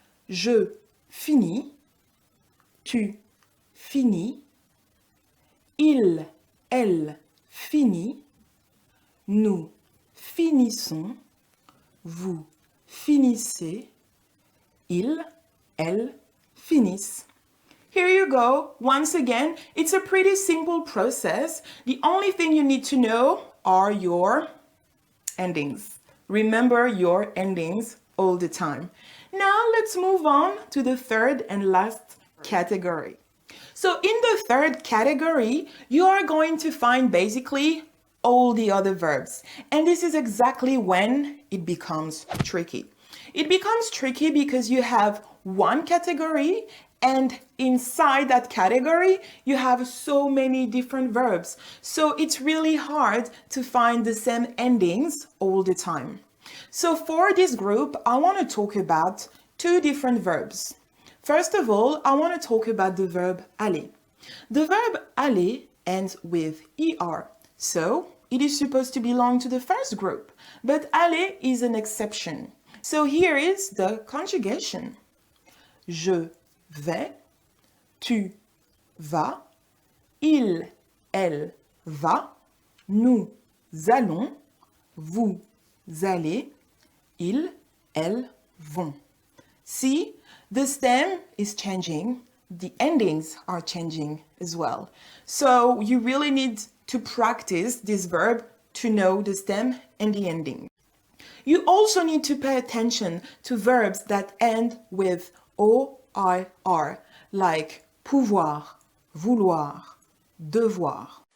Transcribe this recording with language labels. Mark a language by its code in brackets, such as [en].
[fr] Je finis, tu finis, il, elle finit, nous finissons, vous finissez, il, elle finissent. [en] Here you go. Once again, it's a pretty simple process. The only thing you need to know are your endings. Remember your endings all the time. Now let's move on to the third and last category. So in the third category, you are going to find basically all the other verbs. And this is exactly when it becomes tricky. It becomes tricky because you have one category and inside that category, you have so many different verbs. So it's really hard to find the same endings all the time. So for this group, I want to talk about 2 different verbs. First of all, I want to talk about the verb aller. The verb aller ends with ER. So it is supposed to belong to the first group, but aller is an exception. So here is the conjugation. [fr] Je vais, tu vas, il, elle va, nous allons, vous allez, ils, elles vont. [en] See, the stem is changing, the endings are changing as well. So you really need to practice this verb to know the stem and the ending. You also need to pay attention to verbs that end with OIR, like pouvoir, vouloir, devoir.